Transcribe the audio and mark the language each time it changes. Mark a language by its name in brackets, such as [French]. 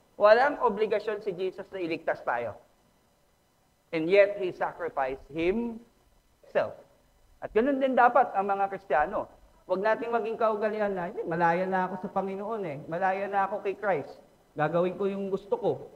[Filipino] Walang obligasyon si Jesus na iligtas tayo. [English] And yet, He sacrificed Himself. [Filipino] At ganoon din dapat ang mga Kristiyano. Huwag nating maging kaugalian na, malaya na ako sa Panginoon eh. Malaya na ako kay Christ. Gagawin ko yung gusto ko.